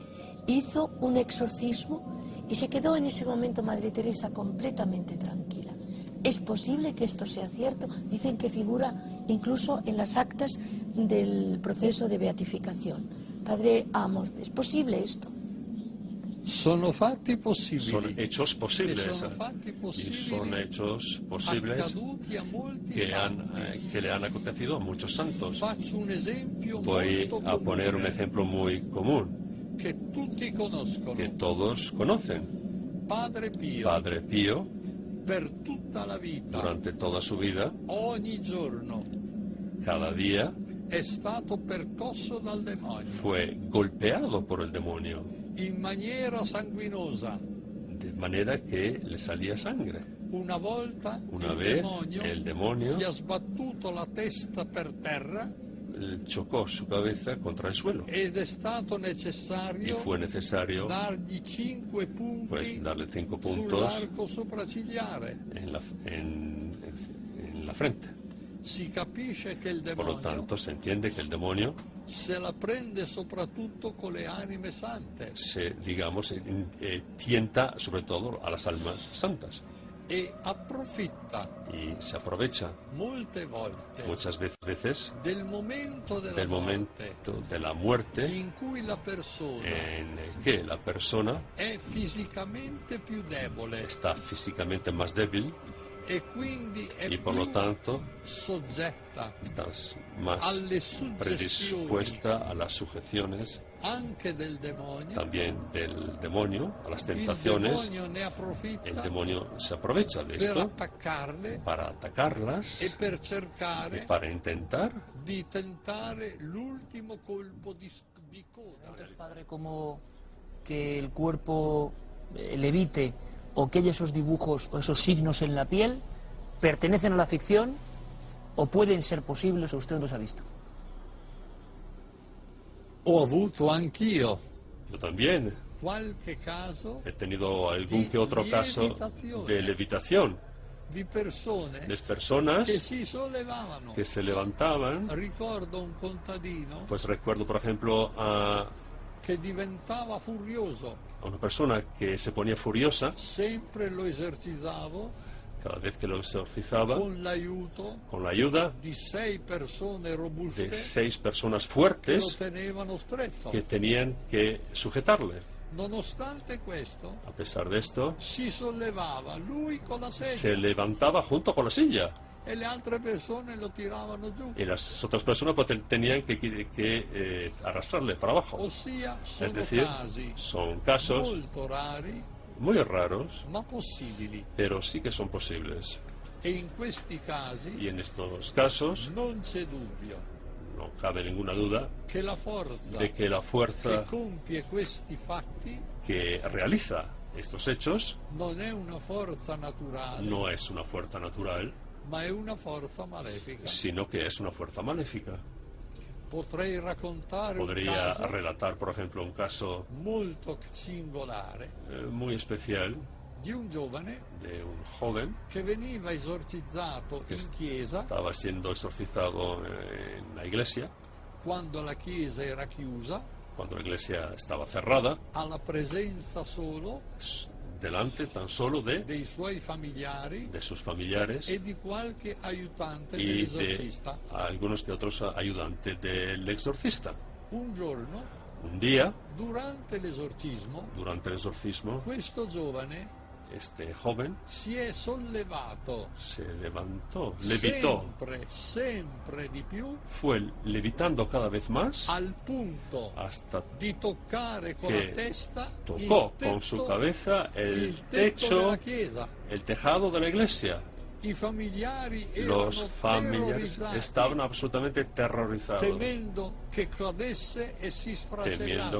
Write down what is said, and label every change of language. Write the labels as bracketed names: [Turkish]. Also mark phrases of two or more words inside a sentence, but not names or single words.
[Spanish] Hizo un exorcismo y se quedó en ese momento Madre Teresa completamente tranquila. ¿Es posible que esto sea cierto? Dicen que figura incluso en las actas del proceso de beatificación. Padre Amos, ¿es posible esto? [Italian] Sono fatti possibili. [Spanish] Son hechos posibles [Italian] Sono fatti [Spanish] y [Italian] possibili [Spanish] son hechos posibles [Italian] accaduti a molti [Spanish] que le han acontecido a muchos santos. [Italian] Faccio un esempio [Spanish] Voy [Italian] molto [Spanish] a poner un [Italian] comune [Spanish] ejemplo muy común [Italian] che tutti conoscono. [Spanish] que todos conocen. [Italian] Padre Pio, [Spanish] Padre Pío, [Italian] per tutta la vita, [Spanish] durante toda su vida, [Italian] ogni giorno, [Spanish] cada día, [Italian] è stato percosso dal demonio [Spanish] fue golpeado por el demonio, [Italian] in maniera sanguinosa. [Spanish] de manera que le salía sangre. [Italian] Una volta [Spanish] Una [Italian] il [Spanish] vez [Italian] demonio [Spanish] el demonio [Italian] gli ha sbattuto la testa per terra [Spanish] chocó su cabeza contra el suelo [Italian] ed è stato [Spanish] y [Italian] necessario [Spanish] fue necesario [Italian] dargli 5 punti [Spanish] pues darle 5 puntos [Italian] sull'arco sopraccigliare. [Spanish] en la frente. [Italian] Si capisce che il [Spanish] Por lo [Italian] demonio [Spanish] tanto, se entiende que el demonio [Italian] se la prende soprattutto con le anime sante [Spanish] digamos, tienta sobre todo a las almas santas [Italian] e approfitta [Spanish] y se aprovecha [Italian] molte volte [Spanish] muchas veces [Italian] del momento della [Spanish] del [Italian] morte [Spanish] momento de la muerte [Italian] in cui la persona [Spanish] en el que la persona [Italian] è fisicamente più debole [Spanish] está físicamente más débil [Italian] e quindi è [Spanish] y por [Italian] più [Spanish] lo tanto [Italian] soggetta [Spanish] estás más [Italian] alle suggestioni [Spanish] predispuesta a las sujeciones [Italian] anche del demonio. [Spanish] también del demonio, a las [Italian] Il [Spanish] tentaciones. [Italian] demonio ne [Spanish] El [Italian] approfitta [Spanish] demonio se aprovecha de [Italian] per [Spanish] esto [Italian] attaccarle [Spanish] para atacarlas [Italian] e per [Spanish] y [Italian] cercare [Spanish] para intentar [Italian] di tentare l'ultimo colpo di coda. [Spanish] Entonces, padre, como que el cuerpo levite o que haya esos dibujos o esos signos en la piel, ¿pertenecen a la ficción o pueden ser posibles o usted no los ha visto? [Italian] Ho avuto anch'io [Spanish] yo también [Italian] qualche caso [Spanish] he tenido algún que otro caso de levitación [Italian] di persone [Spanish] de personas [Italian] che si sollevavano. [Spanish] que se levantaban. [Italian] Ricordo un contadino [Spanish] Pues recuerdo, por ejemplo, a [Italian] che diventava furioso. [Spanish] una persona que se ponía furiosa [Italian] Sempre lo esercitavo [Spanish] cada vez que lo exorcizaba [Italian] con l'aiuto [Spanish] con la ayuda [Italian] di 6 persone robuste [Spanish] de 6 personas [Italian] che lo [Spanish] fuertes [Italian] tenevano stretto. [Spanish] que tenían que sujetarle. [Italian] Nonostante questo, [Spanish] A pesar de esto, [Italian] si sollevava lui con la [Spanish] se [Italian] sedia [Spanish] levantaba junto con la silla [Italian] e le altre persone lo tiravano giù. [Spanish] y las otras personas pues, tenían que arrastrarle para abajo. [Italian] Ossia, sono [Spanish] Es decir, [Italian] casi [Spanish] son casos [Italian] molto rari, [Spanish] muy raros, [Italian] ma possibili. [Spanish] pero sí que son posibles. [Italian] E in questi casi [Spanish] Y en estos casos [Italian] non c'è dubbio [Spanish] no cabe ninguna duda [Italian] che la forza [Spanish] de que la [Italian] che [Spanish] fuerza [Italian] compie questi fatti [Spanish] que realiza Estos hechos [Italian] non è una forza naturale, [Spanish] no es una fuerza natural, [Italian] ma è una forza malefica. [Spanish] sino que es una fuerza maléfica. [Italian] Potrei raccontare un [Spanish] Podría [Italian] caso [Spanish] relatar, por ejemplo, un caso [Italian] molto singolare [Spanish] muy especial [Italian] di un giovane [Spanish] de un joven [Italian] che veniva esorcizzato che in chiesa [Spanish] estaba siendo exorcizado en la iglesia, [Italian] quando la chiesa era chiusa, [Spanish] cuando la iglesia estaba cerrada, [Italian] alla presenza solo [Spanish] delante tan solo [Italian] dei suoi familiari [Spanish] de sus familiares [Italian] e di qualche aiutante [Spanish] y [Italian] dell'esorcista. [Spanish] de algunos que otros ayudantes del exorcista. [Italian] Un giorno, [Spanish] Un día, [Italian] durante l'esorcismo, [Spanish] durante el exorcismo, [Italian] questo giovane [Spanish] este joven [Italian] si è sollevato [Spanish] se levantó, levitó, [Italian] sempre di più, [Spanish] fue levitando cada vez más [Italian] al punto [Spanish] hasta [Italian] di toccare con che la testa [Spanish] tocó [Italian] il [Spanish] con su [Italian] tetto, [Spanish] cabeza [Italian] il [Spanish] el [Italian] tetto [Spanish] techo, [Italian] della chiesa. [Spanish] el tejado de la iglesia. [Italian] I familiari [Spanish] Los [Italian] erano [Spanish] familiares [Italian] terrorizzati, [Spanish] estaban absolutamente terrorizados, [Italian] temendo che cadesse e si [Spanish] temiendo que